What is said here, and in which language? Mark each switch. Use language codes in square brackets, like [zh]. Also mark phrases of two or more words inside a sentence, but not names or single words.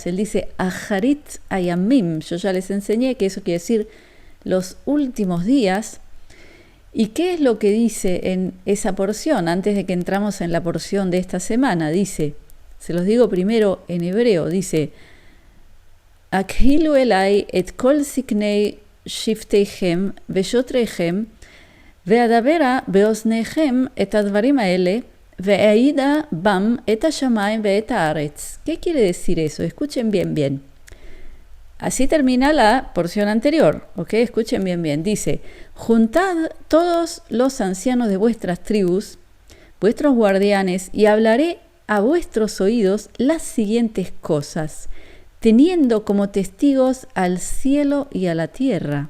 [es] Él dice, [he] אחרית הימים. [es] Yo ya les enseñé que eso quiere decir los últimos días. ¿Y qué es lo que dice en esa porción? Antes de que entramos en la porción de esta semana, dice, se los digo primero en hebreo, dice, [he] הקהילו אלי את כל זקני שבטיהם ושטריהם ואדברה באזניהם את הדברים האלה ואעידה בם את השמים ואת הארץ. [es] ¿Qué quiere decir eso? Escuchen bien. Así termina la porción anterior, ¿ok? Escuchen bien. Dice, juntad todos los ancianos de vuestras tribus, vuestros guardianes, y hablaré a vuestros oídos las siguientes cosas, teniendo como testigos al cielo y a la tierra.